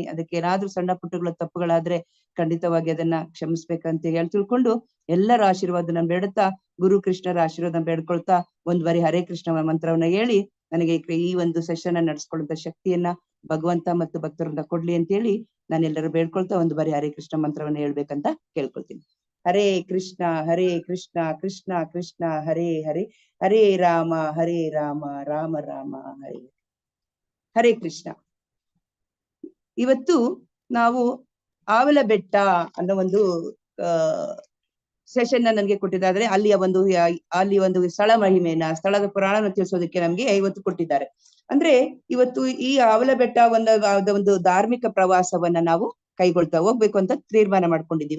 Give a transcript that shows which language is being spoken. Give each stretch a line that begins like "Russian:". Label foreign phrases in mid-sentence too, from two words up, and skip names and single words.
Kannada: ಅದಕ್ಕೆ ಏನಾದ್ರೂ ಸಣ್ಣ ಪುಟ್ಟಗಳ ತಪ್ಪುಗಳಾದ್ರೆ ಖಂಡಿತವಾಗಿ ಅದನ್ನ ಕ್ಷಮಿಸ್ಬೇಕಂತ ಹೇಳಿ ತಿಳ್ಕೊಂಡು ಎಲ್ಲರ ಆಶೀರ್ವಾದನ ಬೇಡುತ್ತಾ ಗುರು ಕೃಷ್ಣರ ಆಶೀರ್ವಾದ ಬೇಡ್ಕೊಳ್ತಾ ಒಂದ್ ಬಾರಿ ಹರೇ ಕೃಷ್ಣ ಮಂತ್ರವನ್ನ ಹೇಳಿ ನನಗೆ ಈ ಒಂದು ಸೆಷನ್ ನಡೆಸ್ಕೊಳ್ಳುವಂತ ಶಕ್ತಿಯನ್ನ ಭಗವಂತ ಮತ್ತು ಭಕ್ತರಿಂದ ಕೊಡ್ಲಿ ಅಂತ ಹೇಳಿ ನಾನೆಲ್ಲರೂ ಬೇಡ್ಕೊಳ್ತಾ ಒಂದು ಬಾರಿ ಹರೇ ಕೃಷ್ಣ ಮಂತ್ರವನ್ನ ಹೇಳ್ಬೇಕಂತ ಕೇಳ್ಕೊಳ್ತೀನಿ.
Sanskrit: ಹರೇ ಕೃಷ್ಣ ಕೃಷ್ಣ ಕೃಷ್ಣ ಹರೇ ಹರೇ ಹರೇ ರಾಮ ರಾಮ ರಾಮ ಹರೇ ಹರೇ ಕೃಷ್ಣ.
Kannada: ಇವತ್ತು ನಾವು ಆವಲ ಬೆಟ್ಟ ಅನ್ನೋ ಒಂದು ಸೆಷನ್ ನನಗೆ ಕೊಟ್ಟಿದ್ದಾರೆ. ಅಲ್ಲಿ ಒಂದು ಸ್ಥಳ ಮಹಿಮೆಯನ್ನ, ಸ್ಥಳದ ಪುರಾಣನ ತಿಳಿಸೋದಕ್ಕೆ ನಮ್ಗೆ ಇವತ್ತು ಕೊಟ್ಟಿದ್ದಾರೆ. ಅಂದ್ರೆ ಇವತ್ತು ಈ ಆವಲ ಬೆಟ್ಟ ಒಂದು ಧಾರ್ಮಿಕ ಪ್ರವಾಸವನ್ನ ನಾವು ಹೋಗ್ಬೇಕು ಅಂತ ತೀರ್ಮಾನ ಮಾಡ್ಕೊಂಡಿದೀವಿ.